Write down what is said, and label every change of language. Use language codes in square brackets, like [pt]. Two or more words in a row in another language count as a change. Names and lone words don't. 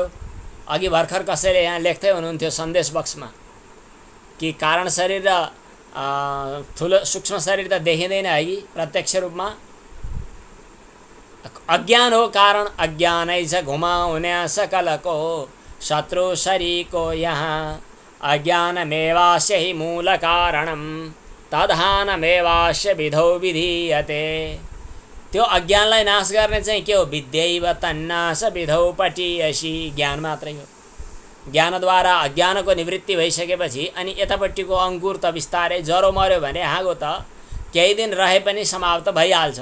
[ne] अघि भर्खर कसैले यहाँ लेख्दै हुनुहुन्थ्यो सन्देश बक्समा कि कारण शरीर र ठुलो सूक्ष्म शरीर त देखिँदैन है कि प्रत्यक्ष रूपमा। अज्ञान हो कारण। अज्ञानै छ घुमाउने सकलको शत्रु शरीको यहाँ। [sa] अज्ञानमेवास्य हि मूल कारणम तद्हानमेवास्य विधौ विधीयते। [ne] त्यो अज्ञानलाई नाश गर्ने चाहिँ के हो? [sa] विद्यैव तन्नाश विधौ पटीयसी। [ne] ज्ञान मात्रै हो। ज्ञानद्वारा अज्ञानको निवृत्ति भइसकेपछि अनि यतापट्टिको अङ्कुर त बिस्तारै जरो मर्यो भने हाँगो त केही दिन रहे पनि समाप्त भइहाल्छ।